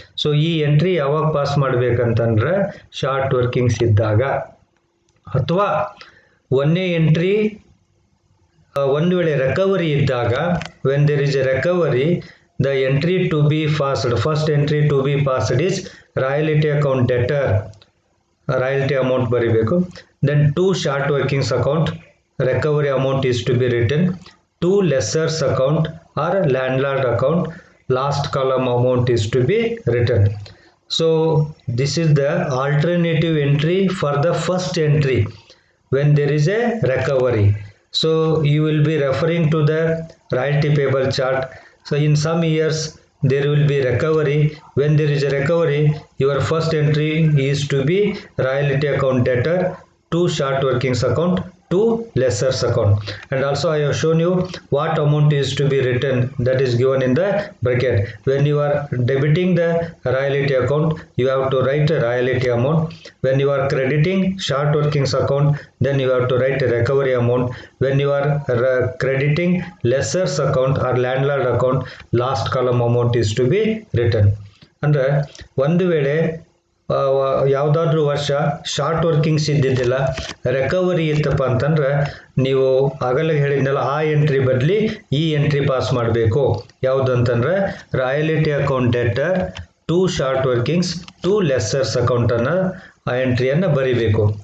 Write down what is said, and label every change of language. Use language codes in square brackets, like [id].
[kn] So ಈ entry ಯಾವಾಗ pass ಮಾಡಬೇಕಂತಂದ್ರೆ short workings ಇದ್ದಾಗ, ಅಥವಾ ಒಂದೇ ಎಂಟ್ರಿ ಒಂದು ವೇಳೆ ರಿಕವರಿ ಇದ್ದಾಗ, [en] when there is a recovery the entry to be passed, first entry to be passed is royalty account debtor, royalty amount [kn] ಬರಿಬೇಕು. [en] Then two short workings account, recovery amount is to be written. Two lessers account or landlord account, last column amount is to be written. So this is the alternative entry for the first entry when there is a recovery. So you will be referring to the royalty payable chart. So in some years there will be recovery. When there is a recovery, your first entry is to be royalty account debtor, two short workings account, two lessers account. And also I have shown you what amount is to be written, that is given in the bracket. When you are debiting the royalty account, you have to write a royalty amount. When you are crediting short workings account, then you have to write a recovery amount. When you are crediting lessers account or landlord account, last column amount is to be written. [kn] ಅಂದ್ರೆ ಒಂದು ವೇಳೆ ಯಾವುದಾದ್ರೂ ವರ್ಷ short workings ಇದ್ದಿದ್ದಿಲ್ಲ, recovery ಇತ್ತಪ್ಪ ಅಂತಂದ್ರೆ ನೀವು ಆಗಲೇ ಹೇಳಿದ್ನಲ್ಲ ಆ ಎಂಟ್ರಿ ಬದಲಿ ಈ ಎಂಟ್ರಿ ಪಾಸ್ ಮಾಡಬೇಕು. ಯಾವುದಂತಂದ್ರೆ royalty account deter, two short workings, two ಲೆಸ್ಸರ್ಸ್ ಅಕೌಂಟನ್ನು ಆ ಎಂಟ್ರಿಯನ್ನು ಬರಿಬೇಕು.